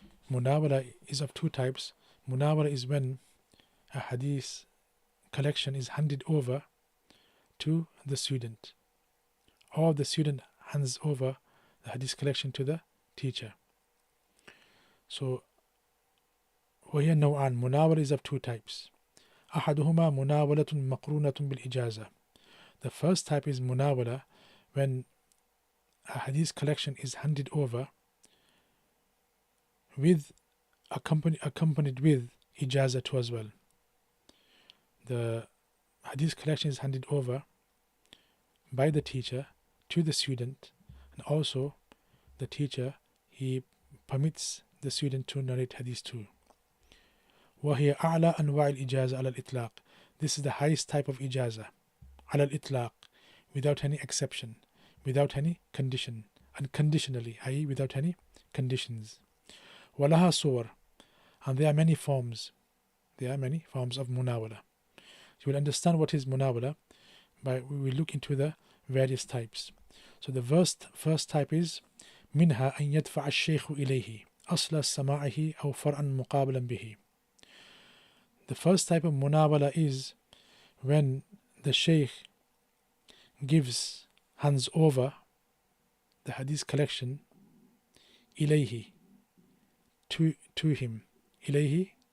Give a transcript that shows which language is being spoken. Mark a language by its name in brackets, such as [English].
[English] Munawala is of two types. Munawala is when a hadith collection is handed over to the student, or the student hands over the hadith collection to the teacher. [Arabic] So وهي نوعان. [English] Munawala is of two types. [Arabic] أحدهما مناولة مقرونة بالإجازة. [English] The first type is munawala, when a hadith collection is handed over with accompanied with ijaza too as well. The hadith collection is handed over by the teacher to the student, and also the teacher, he permits the student to narrate hadith too. [Arabic] وهي أعلى أنواع الإجازة على الإطلاق. [English] This is the highest type of ijaza على الإطلاق, without any exception, without any condition, unconditionally, i.e. without any conditions. وَلَهَا صُوَرٌ, and there are many forms. There are many forms of munawala. You will understand what is munawala by we will look into the various types. [Arabic] So the first type is منها أن يدفع الشيخ إليه أصل سماعه أو فرعا مقابلا به. [English] The first type of munawala is when the Shaykh hands over the hadith collection إليه, to him, إليه